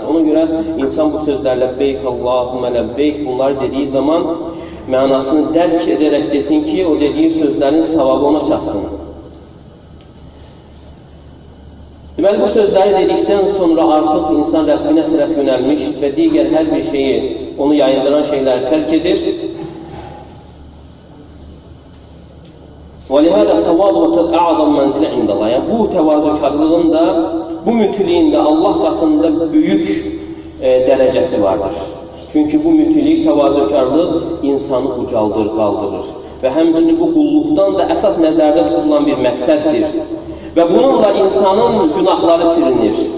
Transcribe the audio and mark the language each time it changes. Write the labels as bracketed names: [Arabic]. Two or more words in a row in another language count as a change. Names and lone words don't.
[Azerbaijani] Ona görə insan bu sözlərlə [Arabic] لبيك اللهم لبيك [Azerbaijani] bunları dediyi zaman mənasını dərk edərək desin ki, o dediyi sözlərin savabı ona çatsın. Deməli, bu sözləri dedikdən sonra artıq insan Rəbbinə tərəf yönəlmiş və digər hər bir şeyi, onu yayındıran şeyləri tərk edir. [Arabic] وَلِهَذَا تَوَاضُعُ أَعْظَمْ مَنْزِلَ عِنْدَ اللّٰهِ. [Azerbaijani] Yəni, bu təvazökarlığın da, bu mütiliyin də Allah qatında böyük dərəcəsi vardır. Çünki bu mütilik, təvazökarlıq insanı ucaldır, qaldırır. Və həmçinin bu qulluqdan da əsas nəzərdə tutulan bir məqsəddir. Və bununla insanın günahları silinir.